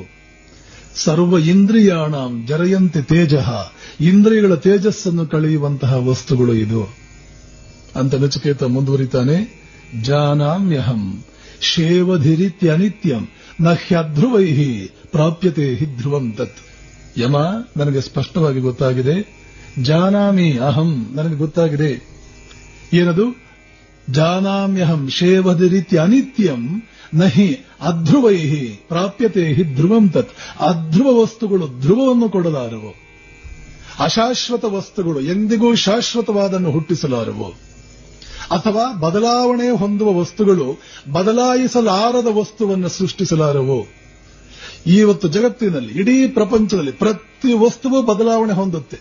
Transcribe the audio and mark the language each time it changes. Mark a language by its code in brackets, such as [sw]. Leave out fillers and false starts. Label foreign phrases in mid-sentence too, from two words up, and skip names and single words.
[sa] ಸರ್ವ ಇಂದ್ರಿಯಾಣಾಂ ಜರಯಂತಿ ತೇಜಃ, [kn] ಇಂದ್ರಿಯಗಳ ತೇಜಸ್ಸನ್ನು ಕಳೆಯುವಂತಹ ವಸ್ತುಗಳು ಇದು ಅಂತ ನಚಿಕೇತ ಮುಂದುವರಿತಾನೆ. [sa] ಜಾನಾಮ್ಯಹಂ ಶೇವಧಿರಿತ್ಯನಿತ್ಯಂ ನ ಹ್ಯಧ್ರುವೈಹಿ ಪ್ರಾಪ್ಯತೆ ಹಿ ಧ್ರುವಂ ತತ್. [kn] ಯಮ, ನನಗೆ ಸ್ಪಷ್ಟವಾಗಿ ಗೊತ್ತಾಗಿದೆ. [sa] ಜಾನಾಮಿ ಅಹಂ, [kn] ನನಗೆ ಗೊತ್ತಾಗಿದೆ. [sa] ಏನದು? ಜಾನಾಮ್ಯಹಂ ಶೇವಧಿರಿತ್ಯನಿತ್ಯಂ ನಹಿ ಅಧ್ರುವೈಹಿ ಪ್ರಾಪ್ಯತೆ ಹಿ ಧ್ರುವಂ ತತ್. [kn] ಅಧ್ರುವ ವಸ್ತುಗಳು ಧ್ರುವವನ್ನು ಕೊಡಲಾರವು. ಅಶಾಶ್ವತ ವಸ್ತುಗಳು ಎಂದಿಗೂ ಶಾಶ್ವತವಾದನ್ನು ಹುಟ್ಟಿಸಲಾರವು. ಅಥವಾ ಬದಲಾವಣೆ ಹೊಂದುವ ವಸ್ತುಗಳು ಬದಲಾಯಿಸಲಾರದ ವಸ್ತುವನ್ನು ಸೃಷ್ಟಿಸಲಾರವು. ಇವತ್ತು ಜಗತ್ತಿನಲ್ಲಿ, ಇಡೀ ಪ್ರಪಂಚದಲ್ಲಿ ಪ್ರತಿ ವಸ್ತುವು ಬದಲಾವಣೆ ಹೊಂದುತ್ತೆ.